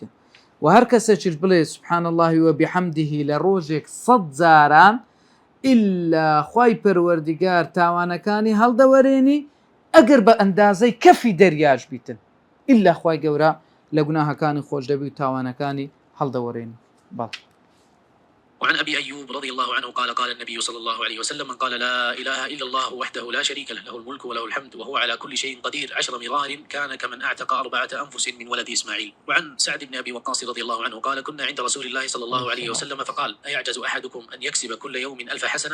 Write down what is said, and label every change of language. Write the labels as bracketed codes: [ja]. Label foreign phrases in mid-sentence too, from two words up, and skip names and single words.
[ckb] و هەر کەسێکیش بڵێ [ar] سبحان الله وبحمده [ckb] لە ڕۆژێک 100 جاران ئیلا خوای پەروەردگار تاوانەکانی هەڵدەوەرێنی ئەگەر بە ئەندازەی کەفی دەریاش بیتن ئیلا خوای گەورە لە گوناهەکانی خۆش دەبی و تاوانەکانی هەڵدەوەرێنی. بەڵ. [ar] وعن أبي أيوب رضي الله عنه قال: قال النبي صلى الله عليه وسلم: من قال لا إله إلا الله وحده لا شريك له له الملك وله الحمد وهو على كل شيء قدير 10 مرار كان كمن أعتق 4 أنفس من ولد إسماعيل. وعن سعد بن أبي وقاص رضي الله عنه قال: كنا عند رسول الله صلى الله عليه وسلم فقال: أيعجز أحدكم أن يكسب كل يوم 1000 حسنة؟